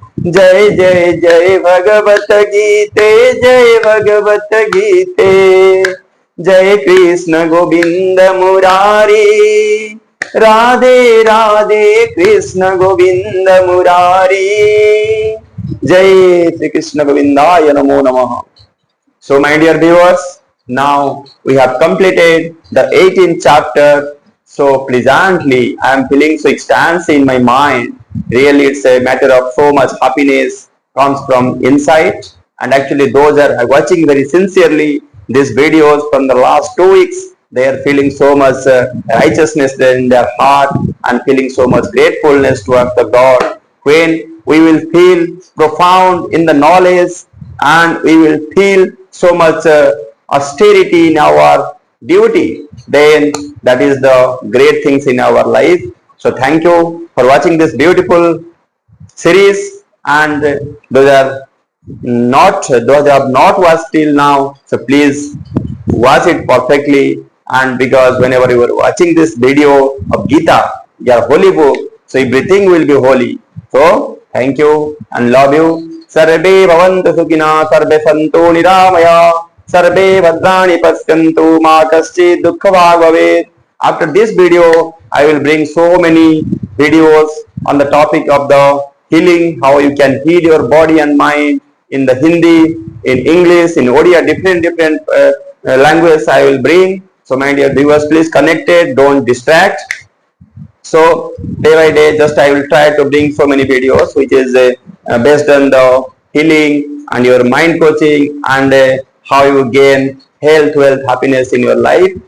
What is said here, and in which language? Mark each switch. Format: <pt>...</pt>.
<hi>जय जय जय भगवत गीते, जय भगवत गीते। जय कृष्ण गोविंद मुरारी, राधे राधे कृष्ण गोविंद मुरारी। जय श्री कृष्ण गोविंदाय नमो नमः।</hi> <en>So my dear viewers, now we have completed the 18th chapter. So pleasantly, I am feeling so ecstasy in my mind. Really, it's a matter of so much happiness comes from inside. And actually, those are watching very sincerely these videos from the last 2 weeks. They are feeling so much righteousness in their heart and feeling so much gratefulness towards the God. When we will feel profound in the knowledge and we will feel so much austerity in our duty, then that is the great things in our life. So thank you for watching this beautiful series, and those have not watched till now, so please watch it perfectly. And because whenever you are watching this video of Gita, your holy book, so everything will be holy. So thank you and love you.</en> <sa>सर्वे भवन्तु सुखिनः, सर्वे सन्तु निरामया, सर्वे भद्राणि पश्यन्तु, मा कश्चित् दुःखभाग् भवेत्.</sa> <en>After this video, I will bring so many videos on the topic of the healing, how you can heal your body and mind in the Hindi, in English, in Odia, different languages I will bring. So my dear viewers, please connect it, don't distract. So day by day, just I will try to bring so many videos which is based on the healing and your mind coaching and how you gain health, wealth, happiness in your life.</en>